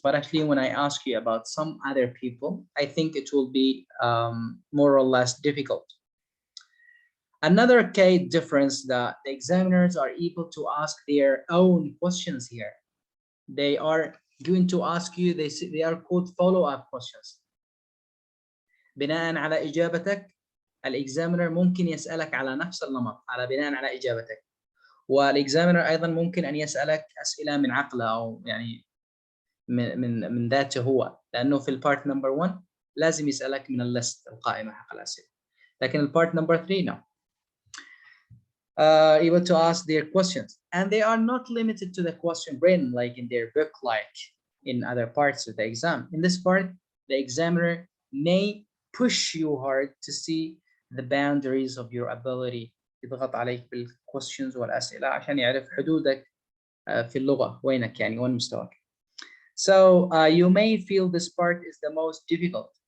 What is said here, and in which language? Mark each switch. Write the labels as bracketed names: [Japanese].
[English] But actually when I ask you about some other people, I think it will be more or less difficult. Another key difference that the examiners are able to ask their own questions here. they are going to ask you, they are called follow-up questions. [Arabic] بناء على إجابتك الإكزامينر ممكن يسألك على نفس النمط على بناء على إجابتك، والإكزامينر أيضا ممكن أن يسألك أسئلة من عقله أو يعني من ذاته هو، لأنه في البارت نمبر 1 لازم يسألك من الليست القائمة حق الأسئلة، لكن البارت نمبر 3 no. [English] Able to ask their questions, and they are not limited to the question written like in their book, like in other parts of the exam. In this part, the examiner may push you hard to see the boundaries of your ability. [Arabic] يضغط عليك بالquestions والأسئلة عشان يعرف حدودك في اللغة وينك يعني وين مستواك. [English] So you may feel this part is the most difficult.